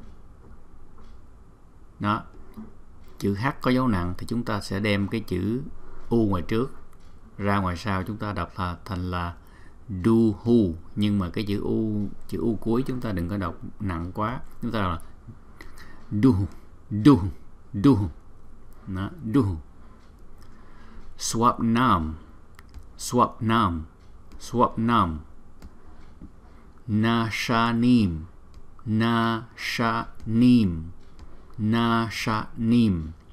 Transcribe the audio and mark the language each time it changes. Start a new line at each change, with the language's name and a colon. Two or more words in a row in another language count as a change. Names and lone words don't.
Vietnamese: Đó, chữ H có dấu nặng thì chúng ta sẽ đem cái chữ U ngoài trước ra ngoài sau, chúng ta đọc thành là duḥ. Nhưng mà cái chữ U cuối chúng ta đừng có đọc nặng quá, chúng ta đọc là duḥ, duḥ, duḥ. Đó, duḥ.
Sanskrit: Svapnāṃ, svapnāṃ, svapnāṃ. Nāśanīṃ, nāśanīṃ, nāśanīṃ.